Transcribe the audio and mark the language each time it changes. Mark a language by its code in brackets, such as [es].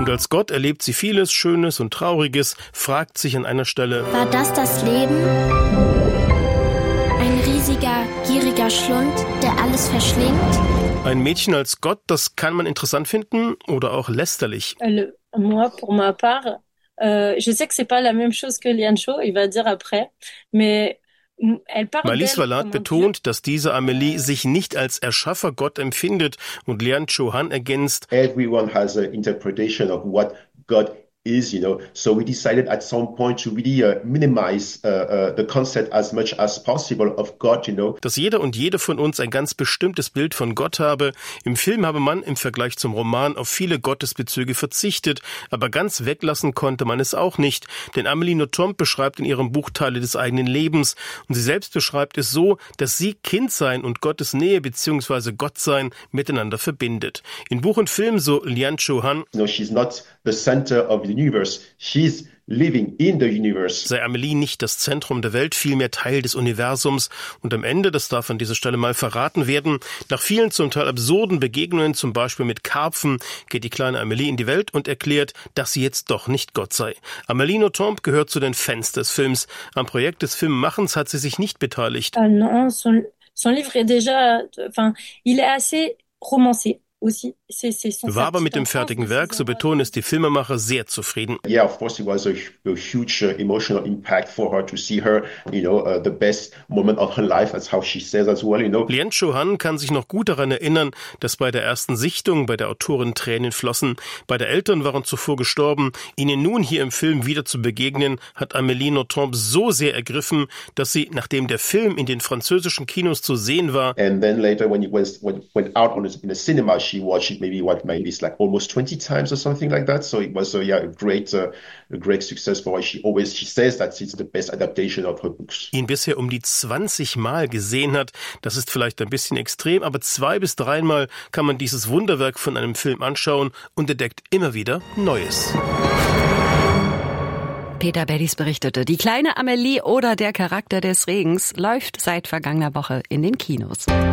[de] Und als Gott erlebt sie vieles Schönes und Trauriges, fragt sich an einer Stelle: War das das Leben? Ein riesiger, gieriger Schlund, der alles verschlingt? Ein Mädchen als Gott, das kann man interessant finden oder auch lästerlich. [fr] Moi, pour ma part, je sais que c'est pas la même chose que Lian Cho, il va dire après, mais. [de] Malis Vallat betont, dass diese Amélie sich nicht als Erschaffer Gott empfindet, und Lian Cho Han ergänzt: [en] Everyone has an interpretation of what God is, you know. So we decided at some point to really minimize the concept as much as possible of God, you know. [de] Dass jeder und jede von uns ein ganz bestimmtes Bild von Gott habe. Im Film habe man im Vergleich zum Roman auf viele Gottesbezüge verzichtet, aber ganz weglassen konnte man es auch nicht. Denn Amélie Nothomb beschreibt in ihrem Buch Teile des eigenen Lebens, und sie selbst beschreibt es so, dass sie Kind sein und Gottes Nähe bzw. Gott sein miteinander verbindet. In Buch und Film, so Lian Cho Han, [en] no, she's not the center of the universe. She's living in the universe. [de] Sei Amélie nicht das Zentrum der Welt, vielmehr Teil des Universums. Und am Ende, das darf an dieser Stelle mal verraten werden, nach vielen zum Teil absurden Begegnungen, zum Beispiel mit Karpfen, geht die kleine Amélie in die Welt und erklärt, dass sie jetzt doch nicht Gott sei. Amélie Nothomb gehört zu den Fans des Films. Am Projekt des Filmmachens hat sie sich nicht beteiligt. [fr] Son livre est déjà, enfin, il est assez romancé. [de] War aber mit dem fertigen Werk, so betonen es die Filmemacher, sehr zufrieden. [en] Yeah, of course, it was a huge emotional impact for her to see her, you know, the best moment of her life, that's how she says as well, you know. [de] Lian Cho Han kann sich noch gut daran erinnern, dass bei der ersten Sichtung bei der Autorin Tränen flossen. Beide Eltern waren zuvor gestorben. Ihnen nun hier im Film wieder zu begegnen, hat Amélie Nothomb so sehr ergriffen, dass sie, nachdem der Film in den französischen Kinos zu sehen war, [en] and then later when it went out in the cinema, she watched it maybe it's like almost 20 times or something like that. So it was a great success for her. She says that it's the best adaptation of her books. [de] Ihn bisher um die 20 Mal gesehen hat, das ist vielleicht ein bisschen extrem, aber 2 bis 3 Mal kann man dieses Wunderwerk von einem Film anschauen und entdeckt immer wieder Neues. Peter Bellis berichtete, die kleine Amélie oder der Charakter des Regens läuft seit vergangener Woche in den Kinos.